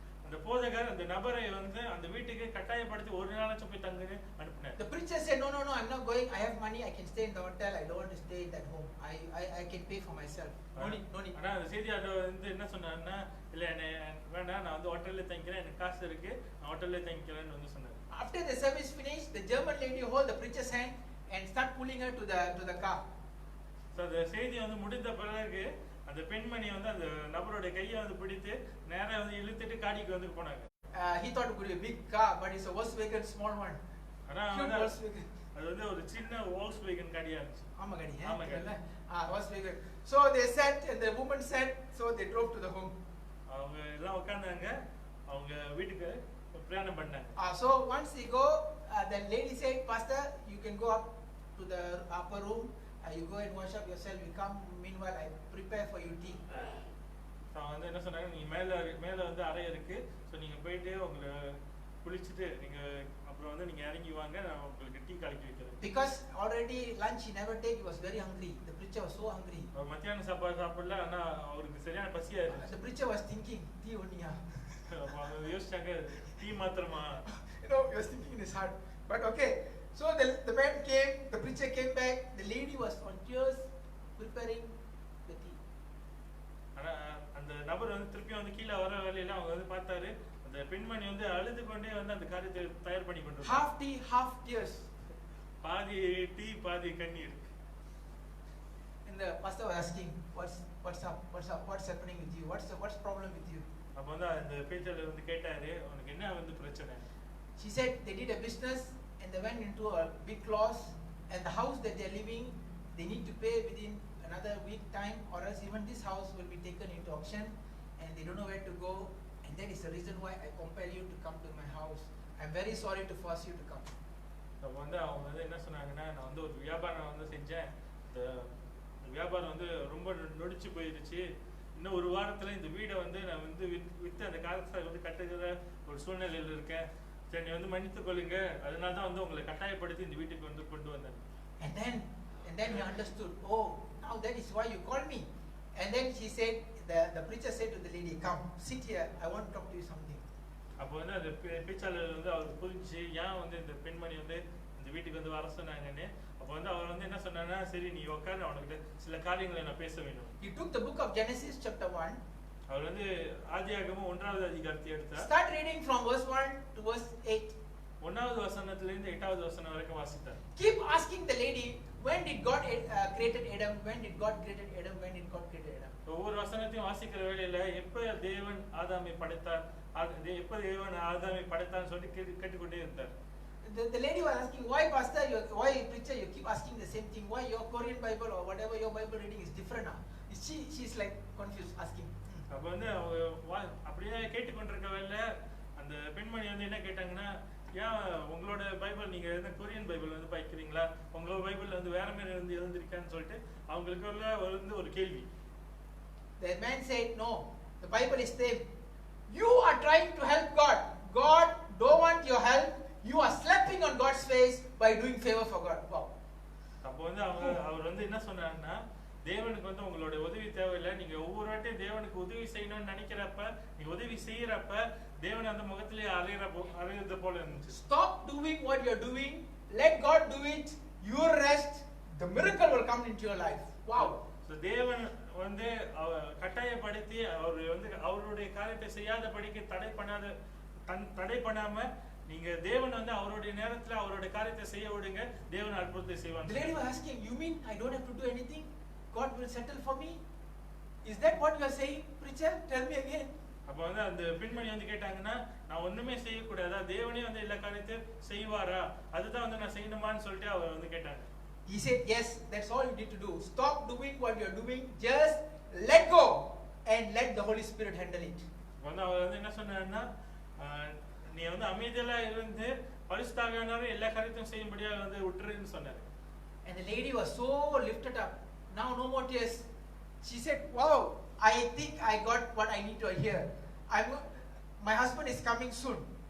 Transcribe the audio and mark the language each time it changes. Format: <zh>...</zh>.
<ta>அந்த போதகர் அந்த நபரை வந்து அந்த வீட்டுக்கு கட்டாயப்படுத்தி ஒரு நாளாச்சும் போய் தங்குன்னு அனுப்பினார்.</ta> <en>The preacher said, no, I'm not going. I have money. I can stay in the hotel. I don't want to stay in that home. I can pay for myself. No need.</en> <ta>ஆனா அந்த செய்தியாளர் வந்து என்ன சொன்னாருன்னா, இல்ல வேண்டாம், நான் வந்து ஹோட்டல்ல தங்கிக்கிறேன், எனக்கு காசு இருக்கு, நான் ஹோட்டல்ல தங்கிக்கிறேன்னு வந்து சொன்னார்.</ta> <en>After the service finished, the German lady hold the preacher's hand and start pulling her to the car.</en> <ta>So the செய்தி வந்து முடிந்த பிறகு அந்த பெண்மணி வந்து அந்த நபரோட கையை வந்து பிடித்து நேரா வந்து இழுத்துட்டு காடிக்கு வந்து போனாங்க.</ta> <en>He thought it would be a big car, but it's a Volkswagen small one.</en> <ta>ஆனா அது வந்து ஒரு சின்ன Volkswagen காடியா இருந்துச்சு. ஆமா காடி. Volkswagen.</ta> <en>So they sat and the woman sat, so they drove to the home.</en> <ta>அவங்க எல்லாம் உட்கார்ந்தாங்க, அவங்க வீட்டுக்கு பிரயாணம் பண்ணாங்க.</ta> <en>So once they go, the lady said, Pastor, you can go up to the upper room. You go and wash up yourself. You come. Meanwhile, I prepare for you tea.</en> <ta>வந்து என்ன சொன்னாங்க, நீங்க மேல வந்து அறை இருக்கு, சோ நீங்க போயிட்டு உங்களை குளிச்சிட்டு நீங்க அப்புறம் வந்து நீங்க இறங்கி வாங்க, நான் உங்களுக்கு டீ கலக்கி வைக்கிறேன்.</ta> <en>Because already lunch he never take. He was very hungry. The preacher was so hungry.</en> <ta>மத்தியான சாப்பாடு சாப்பிடல, ஆனா அவருக்கு சரியான பசியா இருந்துச்சு.</ta> <en>The preacher was thinking, tea only.</en> <ta>அவங்க யோசிச்சாங்க, டீ மாத்திரமா?</ta> <en>He was thinking in his heart. But okay. So the man came, the preacher came back, the lady was on tears preparing the tea.</en> <ta>ஆனா அந்த நபர் வந்து திருப்பி வந்து கீழ வர வேளையில அவங்க வந்து பார்த்தாரு, அந்த பெண்மணி வந்து அழுது கொண்டே வந்து அந்த காரியத்தை தயார் பண்ணி கொண்டிருந்தாங்க.</ta> <en>Half tea, half tears.</en> <ta>பாதி டீ பாதி கண்ணீர்.</ta> <en>And the pastor was asking, what's up? What's happening with you? What's problem with you?</en> <ta>அப்ப வந்து அந்த பேச்சாளர் வந்து கேட்டாரு, உனக்கு என்ன வந்து பிரச்சனை?</ta> <en>She said they did a business and they went into a big loss, and the house that they're living, they need to pay within another week time, or else even this house will be taken into auction, and they don't know where to go, and that is the reason why I compel you to come to my house. I'm very sorry to force you to come.</en> <ta>அப்ப வந்து அவங்க வந்து என்ன சொன்னாங்கன்னா, நான் வந்து ஒரு வியாபாரம் வந்து செஞ்சேன், இந்த வியாபாரம் வந்து ரொம்ப நொடிச்சு போயிருச்சு, இன்னும் ஒரு வாரத்துல இந்த வீடை வந்து நான் வந்து வித்து அந்த காலத்தை வந்து கட்டுகிற ஒரு சூழ்நிலையில் இருக்கேன், சரி நீ வந்து மன்னித்துக் கொள்ளுங்க, அதனால தான் வந்து உங்களை கட்டாயப்படுத்தி இந்த வீட்டுக்கு வந்து கொண்டு வந்தேன்.</ta> <en>And then he understood, oh, now that is why you called me. And then she said, the preacher said to the lady, come, sit here, I want to talk to you something.</en> <ta>அப்போ வந்து அந்த பேச்சாளர் வந்து அவருக்கு புரிஞ்சு ஏன் வந்து இந்த பெண்மணி வந்து இந்த வீட்டுக்கு வந்து வர சொன்னாங்கன்னு. அப்போ வந்து அவர் வந்து என்ன சொன்னாங்கன்னா, சரி நீ உட்காரு, அவனுக்கு சில காரியங்களை நான் பேச வேண்டும்.</ta> <en>He took the book of Genesis chapter 1.</en> <ta>அவர் வந்து ஆதியாகமம் 1வது அதிகாரத்தை எடுத்தார்.</ta> <en>Start reading from verse 1 to verse 8.</en> <ta>1வது வசனத்திலிருந்து 8வது வசனம் வரைக்கும் வாசித்தார்.</ta> <en>Keep asking the lady, when did God created Adam? When did God created Adam? When did God created Adam?</en> <ta>ஒவ்வொரு வசனத்தையும் வாசிக்கிற வேளையில எப்ப தேவன் ஆதாமை படைத்தார், எப்ப தேவன் ஆதாமை படைத்தார்னு சொல்லி கேட்டுக்கொண்டே இருந்தார்.</ta> <en>The lady was asking, why pastor, why preacher, you keep asking the same thing? Why your Korean Bible or whatever your Bible reading is different now? She's like confused, asking.</en> <ta>அப்ப வந்து அப்படியே கேட்டுக்கொண்டிருக்க வேளையில அந்த பெண்மணி வந்து என்ன கேட்டாங்கன்னா, ஏன் உங்களோட பைபிள் நீங்க எந்த கொரியன் பைபிள் வந்து படிக்கிறீங்களா, உங்களோட பைபிள் வந்து வேற மாதிரி இருந்து எழுந்திருக்கான்னு சொல்லிட்டு அவங்களுக்கு வந்து ஒரு கேள்வி.</ta> <en>The man said, no, the Bible is same. You are trying to help God. God don't want your help. You are slapping on God's face by doing favor for God. Wow.</en> <ta>அப்போ வந்து அவர் வந்து என்ன சொன்னாருன்னா, தேவனுக்கு வந்து உங்களோட உதவி தேவையில்லை, நீங்க ஒவ்வொரு வாட்டியும் தேவனுக்கு உதவி செய்யணும்னு நினைக்கிறப்ப, நீங்க உதவி செய்யறப்ப தேவன் அந்த முகத்திலே அறையிறது போல இருந்துச்சு.</ta> <en>Stop doing what you're doing. Let God do it. Your rest. The miracle will come into your life. Wow.</en> <ta>So தேவன் வந்து கட்டாயப்படுத்தி அவர் வந்து அவருடைய காரியத்தை செய்யாதபடிக்கு தடை பண்ணாம நீங்க தேவன் வந்து அவருடைய நேரத்துல அவருடைய காரியத்தை செய்ய விடுங்க, தேவன் அற்புதத்தை செய்வார்.</ta> <en>The lady was asking, you mean I don't have to do anything? God will settle for me? Is that what you are saying, preacher? Tell me again.</en> <ta>அப்ப வந்து அந்த பெண்மணி வந்து கேட்டாங்கன்னா, நான் ஒண்ணுமே செய்யக்கூடாதா, தேவனே வந்து எல்லா காரியத்தையும் செய்வாரா, அதுதான் வந்து நான் செய்யணுமான்னு சொல்லிட்டு அவர் வந்து கேட்டாங்க.</ta> <en>He said, yes, that's all you need to do. Stop doing what you're doing. Just let go and let the Holy Spirit handle it.</en> <ta>வந்து அவர் வந்து என்ன சொன்னாருன்னா, நீ வந்து அமைதியா இருந்து பரிசுத்தாவியானவர் எல்லா காரியத்தையும் செய்யும்படியா வந்து விட்டுருன்னு சொன்னாரு.</ta> <en>And the lady was so lifted up. Now no more tears. She said, wow, I think I got what I need to hear. My husband is coming soon.</en>